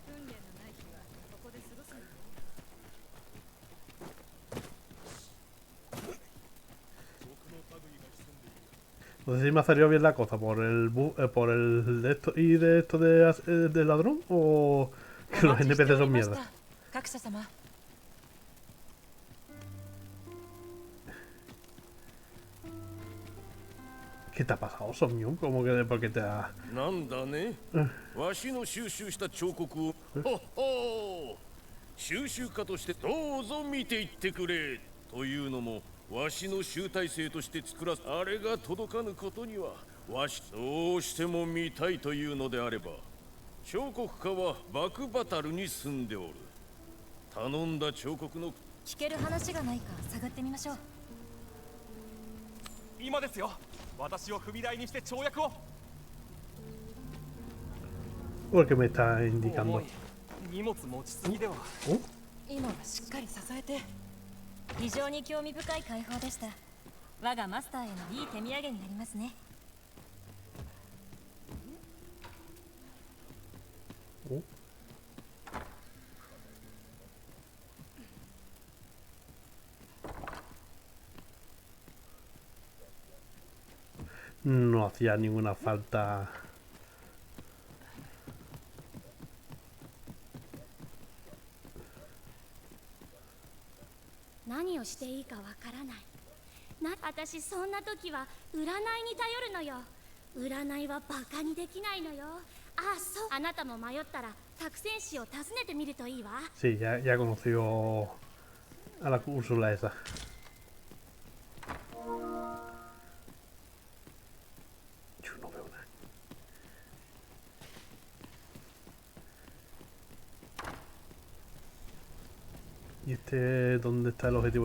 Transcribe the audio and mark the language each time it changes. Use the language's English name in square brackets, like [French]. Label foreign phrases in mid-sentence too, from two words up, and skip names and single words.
[Spanish] No sé si me ha salido bien la cosa por el de esto y de esto de ladrón o que los NPC son mierda. ¿Qué te ha pasado, Sommion? ¿Cómo que por qué te ha...? [Japanese] なんだね。わしの収集した彫刻を、ほっほー。収集家としてどうぞ見ていってくれ。というのも、わしの集大成として作らすあれが届かぬことには、わしどうしても見たいというのであれば、彫刻家はバクバタルに住んでおる。頼んだ彫刻の聞ける話がないか探ってみましょう。今ですよ。私を踏み台にして跳躍を。 [Spanish] Porque me está indicando. [Japanese] 荷物持ちすぎでは。今はしっかり支えて。非常に興味深い解放でした。我がマスターへのいい手土産になりますね。 [Spanish] No hacía ninguna falta. [Japanese] 何をしていいかわからない。私そんな時は占いに頼るのよ。占いはバカにできないのよ。あ、そう。あなたも迷ったら作戦士を訪ねてみるといいわ。 [Spanish] Sí, ya conoció a la Úrsula esa. Yo no veo nada. ¿Y este dónde está el objetivo?